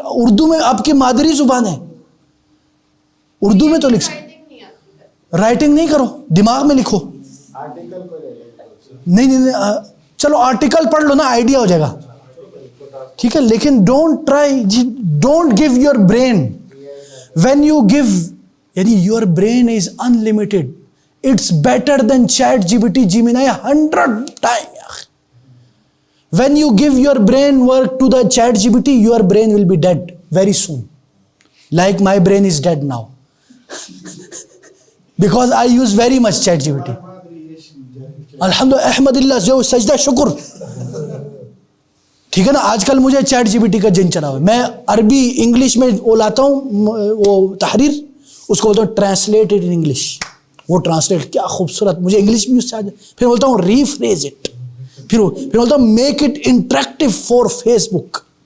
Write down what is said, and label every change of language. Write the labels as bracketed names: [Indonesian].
[Urdu] اردو میں آپ کی مادری زبان ہے، اردو میں تو لکھ سکتے. رائٹنگ نہیں کرو، دماغ میں لکھو. نہیں، چلو آرٹیکل پڑھ لو نا، آئیڈیا ہو جائے گا. ٹھیک ہے، لیکن [English] Don't give your brain. When you give, یعنی your brain is unlimited. It's better than chat G P T Gemini 100 time. When you give your brain work to the chat GPT, your brain will be dead very soon. Like my brain is dead now. Because I use very much chat GPT. [Urdu] الحمدللہ، احمدللہ، جو سجدہ شکر. ٹھیک ہے نا. آج کل مجھے چیٹ جی بی ٹی کا جن چلا ہوا ہے. میں عربی انگلش میں وہ لاتا ہوں، وہ تحریر، اس کو بولتا ہوں [English] Translated in English. [Urdu] وہ ٹرانسلیٹ کیا خوبصورت، مجھے انگلش بھی اس سے آ جائے. پھر بولتا ہوں [English] rephrase it, [Urdu] پھر بولتا ہوں [English] Make it interactive for Facebook.